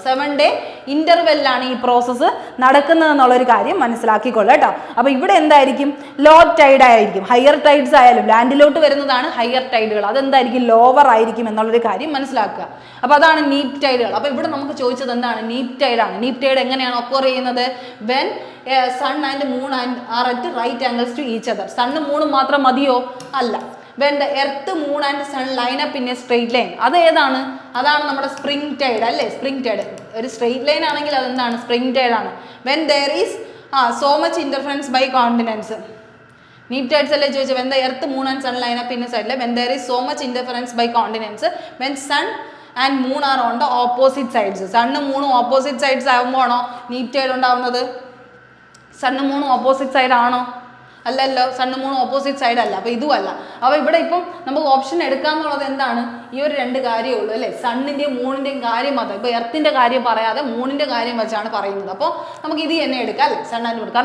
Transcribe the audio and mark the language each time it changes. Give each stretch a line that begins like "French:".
Malayalam: 7 day ഇൻ്റർവെല്ലാണ് ഈ process നടക്കുന്നത് എന്നുള്ളൊരു കാര്യം മനസ്സിലാക്കിക്കൊള്ളുക കേട്ടോ. അപ്പോൾ ഇവിടെ എന്തായിരിക്കും, ലോ ടൈഡ് ആയിരിക്കും. ഹയർ ടൈഡ്സ് ആയാലും ലാൻഡിലോട്ട് വരുന്നതാണ് ഹയർ ടൈഡുകൾ, അതെന്തായിരിക്കും, ലോവർ ആയിരിക്കും എന്നുള്ളൊരു കാര്യം മനസ്സിലാക്കുക. അപ്പോൾ അതാണ് നീറ്റ് ടൈഡുകൾ. അപ്പോൾ ഇവിടെ നമുക്ക് ചോദിച്ചത് എന്താണ്, നീറ്റ് ടൈഡാണ്.
English: neap tide
Malayalam: എങ്ങനെയാണ്
English: Occur ചെയ്യുന്നത്, when sun and moon are at right angles to each other.
Malayalam: Sun മൂണും മാത്രം മതിയോ, അല്ല.
English: when the earth, moon and sun line up in a straight line,
Malayalam: അതാണ് നമ്മുടെ സ്പ്രിംഗ് ടൈഡ് അല്ലേ. സ്പ്രിംഗ് ടൈഡ് ഒരു straight line ആണെങ്കിൽ അതെന്താണ്, സ്പ്രിംഗ് ടൈഡ് ആണ്.
English: when there is so much interference by continents.
Malayalam: NEET tides അല്ലേ ചോദിച്ചത്,
English: when the earth, moon and sun line up in a side, when there is so much interference by continents, when sun and moon are on the opposite sides.
Malayalam: സണ്ണും മൂണും opposite sides ആകുമ്പോൾ ആണോ NEET Tide ഉണ്ടാവുന്നത്, സണ്ണും മൂണും opposite side ആണോ, അല്ലല്ലോ, സണ്ണും മൂണും opposite side അല്ല. അപ്പോൾ ഇതും അല്ല. അപ്പോൾ ഇവിടെ ഇപ്പം നമുക്ക് ഓപ്ഷൻ എടുക്കാന്നുള്ളത് എന്താണ്, ഈ ഒരു രണ്ട് കാര്യമേ ഉള്ളൂ അല്ലേ, സണ്ണിൻ്റെയും മൂണിൻ്റെയും കാര്യം മാത്രം. ഇപ്പോൾ എർത്തിൻ്റെ കാര്യം പറയാതെ മൂണിൻ്റെ കാര്യം വെച്ചാണ് പറയുന്നത്. അപ്പോൾ നമുക്ക് ഇത് തന്നെ എടുക്കാം അല്ലേ, സൺ ആൻഡ് മൂൺ.